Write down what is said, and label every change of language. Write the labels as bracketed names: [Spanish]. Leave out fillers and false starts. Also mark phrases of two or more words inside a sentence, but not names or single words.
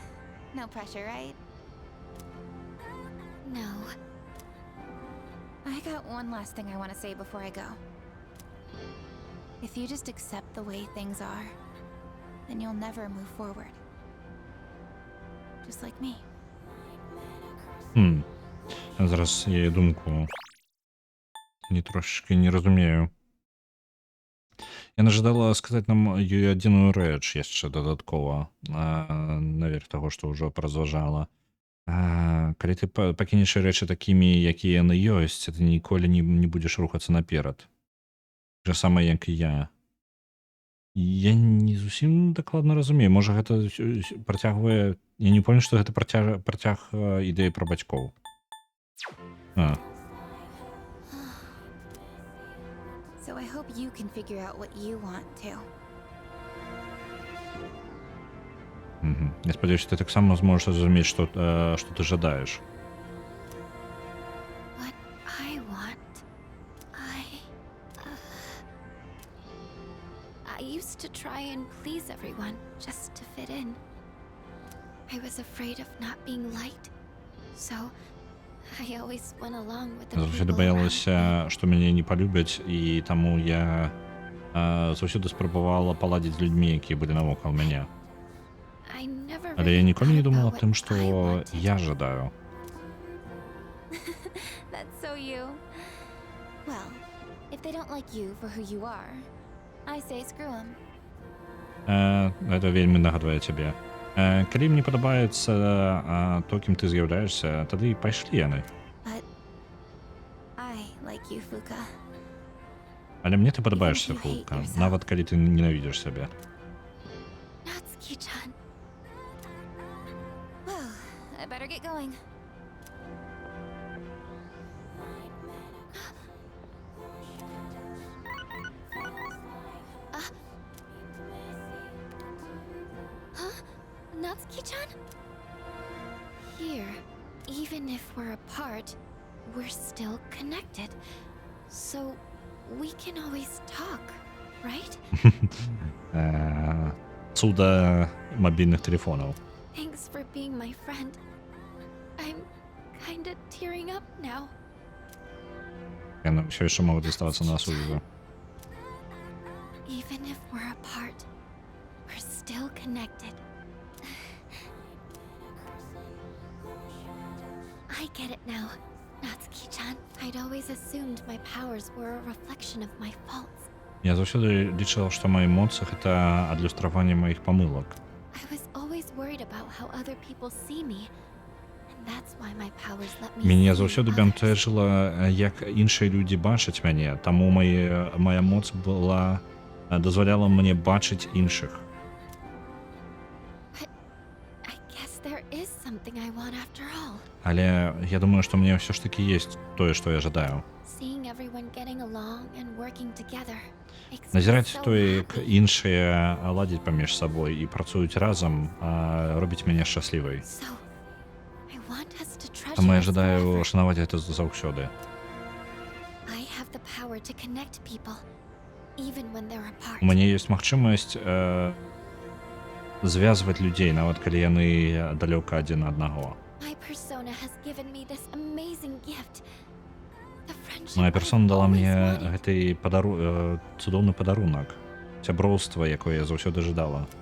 [English] No pressure, right? No. I got one last thing I want to say before I go. If you just accept the way things are, then you'll never move forward. Just like me. [Ukrainian] Зараз я її думку трошечки не розумію. [Belarusian] Яна жадала сказаць нам ёй адзіную рэч яшчэ дадаткова, наверх таго, што ўжо празважала. Калі ты пакінеш рэчы такімі, якія яны ёсць, ты ніколі не будзеш рухацца наперад. Так же самае, як і я. Я не зусім дакладна разумею. Можа, гэта працягвае... Я не помню, што гэта працяг ідэі пра бацькоў. [English] So I hope you can figure out what you want too. [Belarusian] Я спадзяюся, ты таксама зможаш зразумець, што ты жадаеш. [English] What I want... I used to try and please everyone, just to fit in. I was afraid of not being liked, so I always went along with the [Belarusian] Заўсёды [English] people around. [Belarusian] баялася, што мяне не палюбяць, і таму я заўсёды спрабавала паладзіць з людзьмі, якія былі навокал мяне. [English] I never [Belarusian] Але я [English] really [Belarusian] ніколі не [English] thought [Belarusian] думала [English] about [Belarusian] аб тым, [English] what [Belarusian] што [English] I wanted. [Belarusian] я жадаю. [English] That's so you. Well, if they don't like you for who you are, I say screw them. [Belarusian] Гэта вельмі нагадвае цябе. Калі мне падабаецца то, кім ты з'яўляешся, тады і пайшлі яны. [English] But I like you, Fuka. [Belarusian] Але мне ты падабаешся, Фулка, нават калі ты ненавідзіш сябе. [English] Natsuki-chan. Well, I better get going. Huh? Natsuki-chan? Here, even if we're apart, we're still connected. So we can always talk, right? [Ukrainian] Цуда мобільних телефонів. [English] Thanks for being my friend. I'm kinda tearing up now. [Russian] Яны все еще могут оставаться на связи. [English] Even if we're apart, we're still connected. I get it now, Natsuki-chan. I'd always assumed my powers were a reflection of my faults. [Belarusian] Я заўсёды лічыла, што мои эмоцыі гэта адлюстраванне маіх памылак. [English] I was always worried about how other people see me. And that's why my powers let me [Belarusian] Мяне [English] see [Belarusian] заўсёды [English] others. [Belarusian] бянтэжыла, як іншыя людзі бачаць мяне, таму моя моц была дазваляла мне бачыць іншых. [English] I guess there is something I want after all. [Belarusian] Але я думаю, што мне ўсё ж такі ёсць тое, што я жадаю. [English] Seeing everyone getting along and working together makes me [Belarusian] Назіраць [English] so [Belarusian] тое, як [English] happy. [Belarusian] іншыя ладзяць паміж сабой і працуюць разам, робіць мяне шчаслівай. [English] So, I want us to treasure [Belarusian] Таму я [English] this [Belarusian] жадаю [English] forever. [Belarusian] шанаваць гэта заўсёды. [English] I have the power to connect people, even when they're apart. [Belarusian] У мяне ёсць магчымасць звязваць людзей, нават калі яны далёка адзін ад аднаго. [English] My persona has given me this amazing gift. The friendship [Belarusian] Моя [English] I've [Belarusian] персона дала [English] always [Belarusian] мне [English] wanted. [Belarusian] гэты цудоўны падарунак, сяброўства, якое я заўсёды жадала.